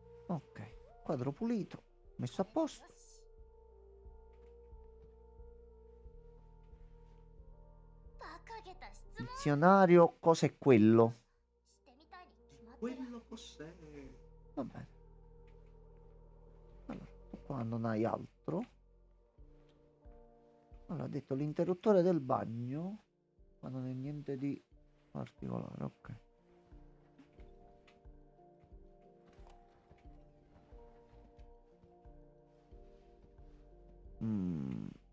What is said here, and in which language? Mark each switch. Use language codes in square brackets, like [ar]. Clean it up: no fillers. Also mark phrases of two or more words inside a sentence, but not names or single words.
[it] Ok, quadro pulito, messo a posto. [ja] よし。バカげた質問 [it] Dizionario, cosa è quello? [ja] してみたいに決まってる。 [it] Quello cos'è? Va bene. Allora, tu qua non hai altro. Allora, ha detto l'interruttore del bagno, ma non è niente di particolare, ok. Mm.